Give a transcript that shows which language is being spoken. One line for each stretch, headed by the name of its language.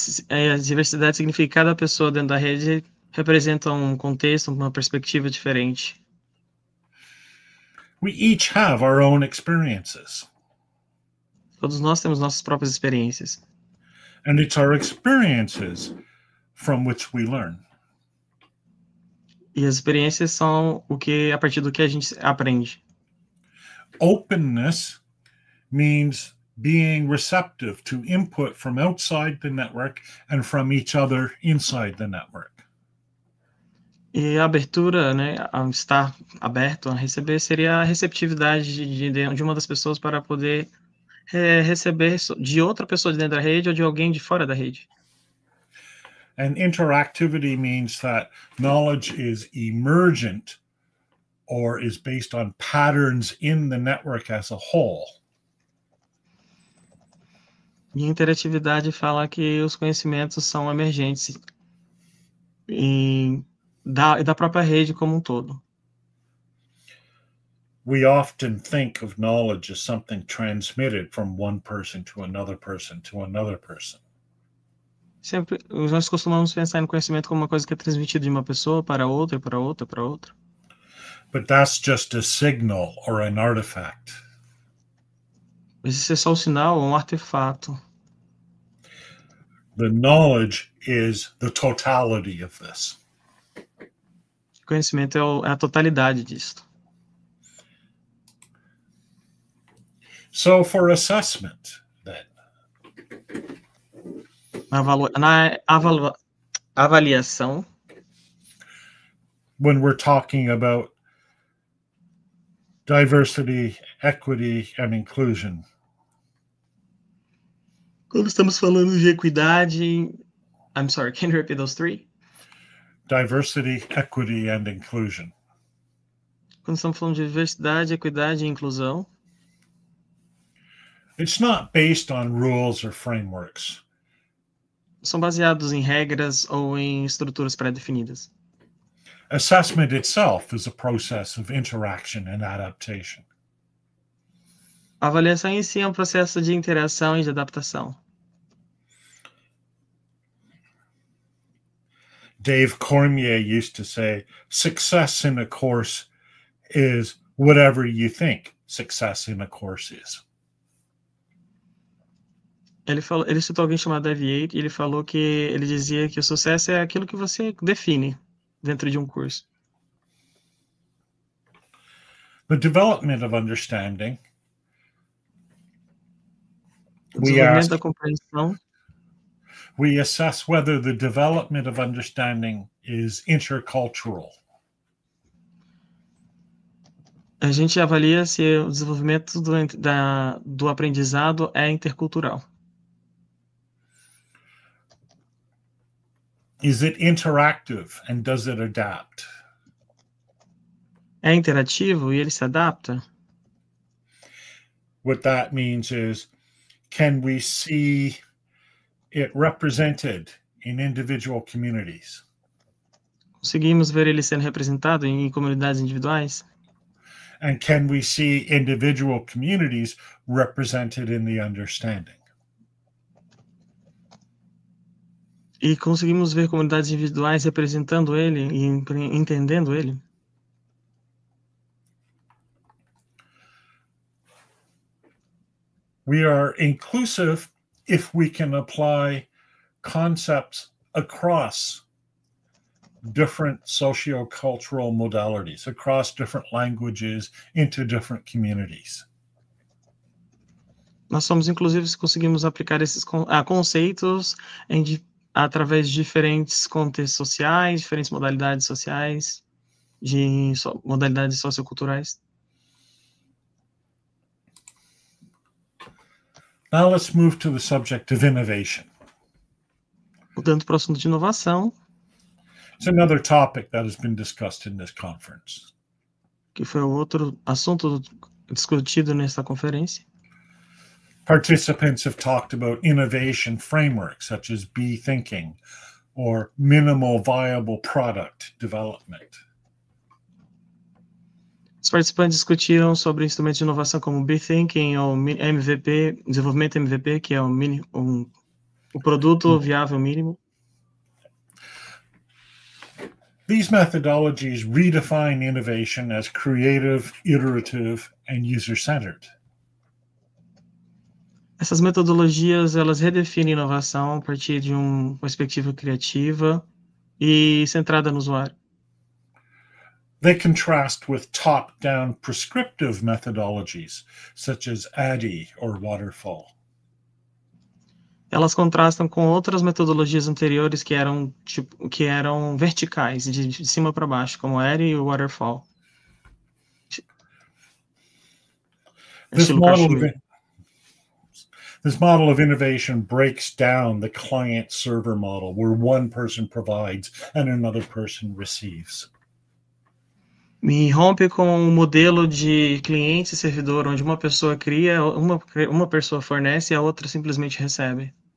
Portuguese: A diversidade significa que cada pessoa dentro da rede representa um contexto, uma perspectiva diferente.
English: We each have our own experiences.
Portuguese: Todos nós temos nossas próprias experiências.
English: And it's our experiences from which we learn.
Portuguese: E as experiências são a partir do que a gente aprende.
English: Openness means being receptive to input from outside the network and from each other inside the network.
Portuguese: E a abertura, né, a estar aberto a receber, seria a receptividade de uma das pessoas para poder receber de outra pessoa de dentro da rede ou de alguém de fora da rede.
English: And interactivity means that knowledge is emergent or is based on patterns in the network as a whole.
Portuguese: E interatividade fala que os conhecimentos são emergentes da própria rede como um todo.
English: We often think of knowledge as something transmitted from one person to another person to another person.
Portuguese: Sempre nós costumamos pensar no conhecimento como uma coisa que é transmitida de uma pessoa para outra, para outra, para outra.
English: But that's just a signal or an artifact.
Portuguese: Mas isso é só um sinal ou um artefato.
English: The knowledge is the totality of this.
Portuguese: O conhecimento é a totalidade disso.
English: So for assessment, then.
Portuguese: Na avaliação,
English: when we're talking about diversity, equity, and inclusion.
Portuguese: Quando estamos falando de equidade,
English: I'm sorry, can you repeat those 3? Diversity, equity, and inclusion.
Portuguese: Quando estamos falando de diversidade, equidade e inclusão,
English: it's not based on rules or frameworks.
Portuguese: São baseados em regras ou em estruturas pré-definidas.
English: Assessment itself is a process of interaction and adaptation.
Portuguese: A avaliação em si é um processo de interação e de adaptação.
English: Dave Cormier used to say, success in a course is whatever you think success in a course is.
Portuguese: Ele citou alguém chamado Dave Yates e ele dizia que o sucesso é aquilo que você define dentro de um curso.
English: The development of understanding.
Portuguese: O desenvolvimento da compreensão.
English: We assess whether the development of understanding is intercultural.
Portuguese: A gente avalia se o desenvolvimento do aprendizado é intercultural.
English: Is it interactive and does it adapt?
Portuguese: É interativo e ele se adapta?
English: What that means is, can we see it represented in individual communities?
Portuguese: Conseguimos ver ele sendo representado em comunidades individuais?
English: And can we see individual communities represented in the understanding?
Portuguese: E conseguimos ver comunidades individuais representando ele e entendendo ele?
English: We are inclusive if we can apply concepts across different socio-cultural modalities, across different languages, into different communities.
Portuguese: Nós somos, inclusive, se conseguimos aplicar esses conceitos através de diferentes contextos sociais, diferentes modalidades sociais, modalidades socioculturais.
English: Now let's move to the subject of innovation.
Portuguese: Mudando para o assunto de inovação.
English: It's another topic that has been discussed in this conference.
Portuguese: Que foi outro assunto discutido nesta conferência.
English: Participants have talked about innovation frameworks such as B-thinking or minimal viable product development.
Portuguese: Os participantes discutiram sobre instrumentos de inovação como B-thinking ou MVP, desenvolvimento MVP, que é o produto viável mínimo.
English: These methodologies redefine innovation as creative, iterative, and user-centered.
Portuguese: Essas metodologias, elas redefinem inovação a partir de uma perspectiva criativa e centrada no usuário.
English: They contrast with top-down prescriptive methodologies, such as ADDIE or Waterfall.
Portuguese: Elas contrastam com outras metodologias anteriores que eram verticais, de cima para baixo, como ADDIE e Waterfall.
English: This model of innovation breaks down the client-server model, where one person provides and another person receives.
Portuguese: Me rompe com um modelo de cliente e servidor, onde uma pessoa cria, uma pessoa fornece e a outra simplesmente recebe.